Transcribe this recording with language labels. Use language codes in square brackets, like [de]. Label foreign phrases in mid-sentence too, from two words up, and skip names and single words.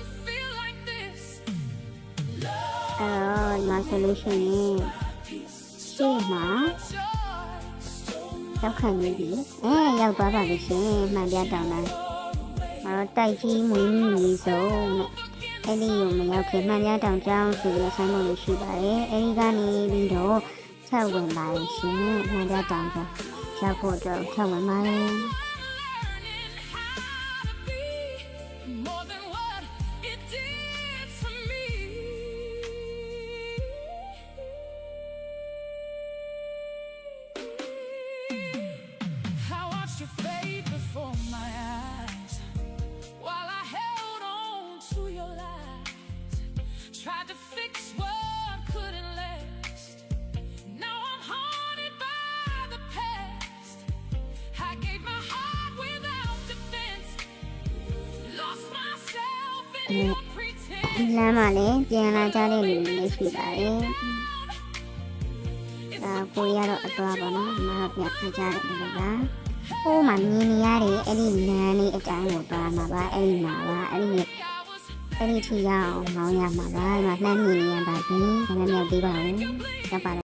[my] အဲ့တော့မဆိုလို့ရှိရင်ရှေ့မှာရောက်ခံနေပြီရောက်သွားပါပြီရှင်မှန်ပြတောင်းတိုင်းတိုက်ကြီးမွေးမြူရေးစုံနဲ့အဲ့ဒီကိုမရောက်ခင်မှန်ပြတောင်ကျောင်းဆိုပြီးဆိုင်းဖို့ရှိပါတယ်အဲ့ဒီကနေပြီးတော့ဆက်ဝင်ပါရှင်မှန်ပြတောင်ကျောင်းရောက်ဖို့တော့ဆက်ဝင်ပါတယ် [en] Tried to fix what couldn't last. Now I'm haunted by the past. I gave my heart without defense. Lost myself in your pretense. [my] လမ်းမှာလည်းပြန်လာကြတဲ့လူတွေရှိပါတယ်။ဒါကိုရတော့အသွားပါတော့။မတော့ပြန်ကြတယ်လူက။ဟိုမှာမြင်နေရတဲ့အဲ့ဒီလမ်းလေးအတိုင်းကိုသွားမှာပါ။အဲ့ဒီမှာပါ။အဲ့ဒီထိရအောင်မောင်းရမှာပါ။ဒီမှာလှမ်းမြင်နေရပါပြီ။ဒါနဲ့မြောက်သေးပါဘူး။ရပ်ပါ